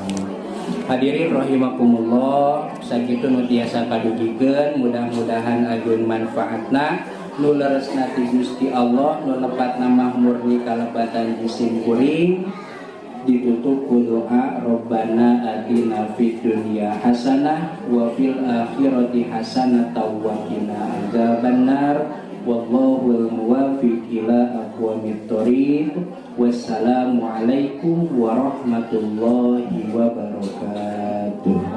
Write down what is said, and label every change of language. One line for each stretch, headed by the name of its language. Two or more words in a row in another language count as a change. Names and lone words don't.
Arabic: الحاضرين رحمكم الله,
Sundanese: sakitu nu tiasa kadugikeun, mudah-mudahan ageun manfaatna nu leresna ti Gusti Allah, nu lepatna mah murni kalebatan jisim kuring. Ditutup ku doa
Arabic: ربنا آتنا في الدنيا حسنة وفي الآخرة حسنة وقنا عذاب النار. والله الموفق إلى أقوم الطريق. والسلام عليكم ورحمة الله وبركاته.